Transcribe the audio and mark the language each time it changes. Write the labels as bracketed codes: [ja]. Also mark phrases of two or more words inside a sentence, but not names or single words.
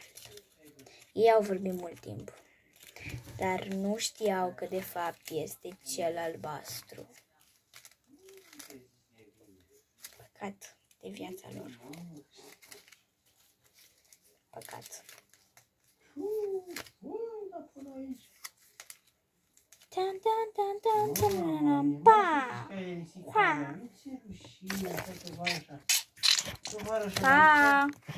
[ro] Ei au vorbit mult timp, dar nu știau că de fapt este cel albastru. Păcat de viața lor. Păcat. Tan tan tan tan tan pa. Pa. Pa.